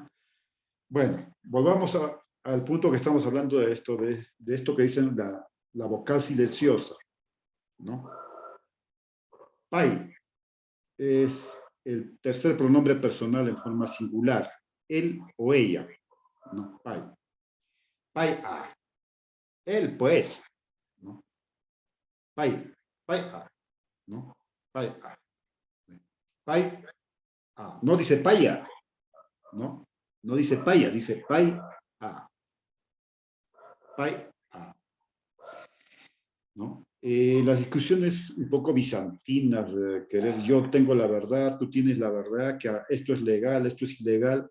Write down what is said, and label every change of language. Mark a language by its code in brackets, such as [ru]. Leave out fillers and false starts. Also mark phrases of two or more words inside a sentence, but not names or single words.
[es] Bueno, volvamos al punto que estamos hablando de esto que dicen la vocal silenciosa, ¿no? Pai es el tercer pronombre personal en forma singular, él o ella, ¿no? [qu] Pai. Pai a. [es] Él, pues, ¿no? [qu] Pai, pai a, ¿no? Pai a. Pai a. [es] No dice paya, ¿no? No dice paya, dice [qu] pai a. Pai a. [es] ¿No? Las discusiones un poco bizantinas, querer yo tengo la verdad, tú tienes la verdad, que esto es legal, esto es ilegal.